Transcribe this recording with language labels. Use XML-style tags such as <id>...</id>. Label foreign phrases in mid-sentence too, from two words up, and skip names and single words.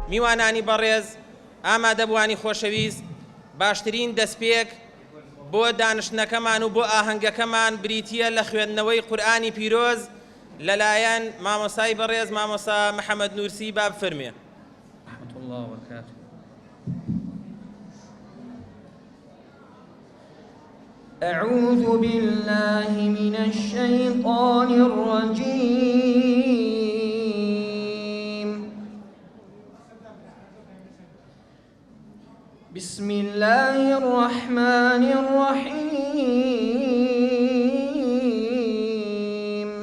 <ckb>میوانانی بەڕێز ئامادەبوانی خۆشەویست باشترین دەستپێک بۆ دانشتنەکەمان و بۆ ئاهەنگەکەمان بریتیە لە خوێندنەوەی قورئانی پیرۆز لەلایەن مامۆستای بەڕێز مامۆستا محەممەد نورسی با بفەرمێ.</ckb> <ar>رحمة الله وبركاته. أعوذ بالله من الشيطان الرجيم. بسم الله الرحمن الرحيم.</ar>